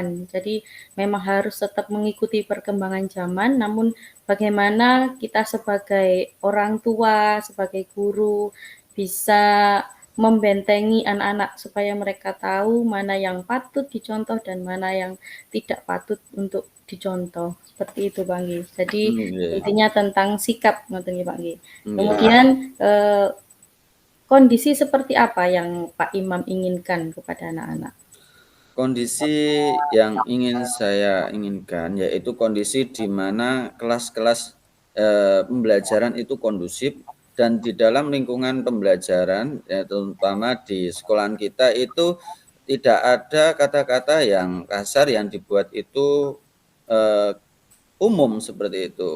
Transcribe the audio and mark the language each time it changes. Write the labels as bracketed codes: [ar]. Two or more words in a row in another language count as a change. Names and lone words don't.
[id] Jadi memang harus tetap mengikuti perkembangan zaman, namun bagaimana kita sebagai orang tua, sebagai guru, bisa membentengi anak-anak supaya mereka tahu mana yang patut dicontoh dan mana yang tidak patut untuk dicontoh. Seperti itu, Bang, nggih. Jadi Nggih, intinya tentang sikap [jv] ngoten nggih, [id] Pak, nggih. nggih. Kemudian, kondisi seperti apa yang Pak Imam inginkan kepada anak-anak? Kondisi yang ingin saya inginkan, yaitu kondisi di mana kelas-kelas, pembelajaran itu kondusif dan di dalam lingkungan pembelajaran, ya terutama di sekolahan kita itu tidak ada kata-kata yang kasar yang dibuat itu, eee, umum seperti itu.